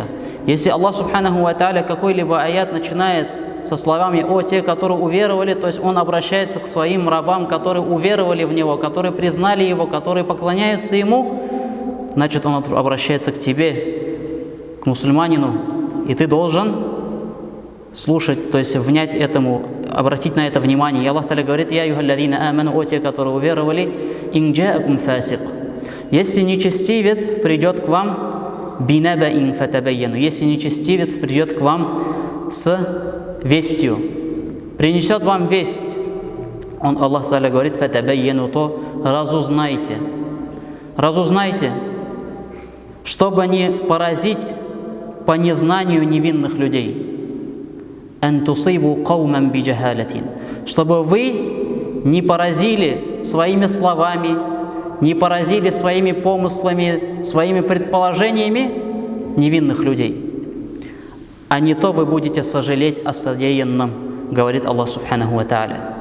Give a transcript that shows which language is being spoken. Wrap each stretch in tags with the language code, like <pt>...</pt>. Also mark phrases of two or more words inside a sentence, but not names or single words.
<ru>Если Аллах</ru> <ar>سبحانه وتعالى</ar> <ru>какой-либо аят начинает со словами «О те, которые уверовали», то есть он обращается к своим рабам, которые уверовали в Него, которые признали Его, которые поклоняются Ему, значит, он обращается к тебе, к мусульманину, и ты должен слушать, то есть внять этому, обратить на это внимание. И Аллах Та'аля говорит:</ru> <ar>«يا أيها الذين آمنوا»,</ar> <ru>о те, которые уверовали,</ru> <ar>إن جاءكم فاسق.</ar> <ru>Если нечестивец придет к вам,</ru> <ar>بنبإ فتبينوا,</ar> <ru>если нечестивец придет к вам с вестью, принесет вам весть, Аллах Та'аля говорит: фатабайяну, то разузнайте, чтобы не поразить по незнанию невинных людей.</ru> <ar>أن تصيبوا قوما بجهالة,</ar> <ru>чтобы вы не поразили своими словами, не поразили своими помыслами, своими предположениями невинных людей. А не то вы будете сожалеть о содеянном, говорит Аллах</ru> <ar>سبحانه وتعالى.</ar>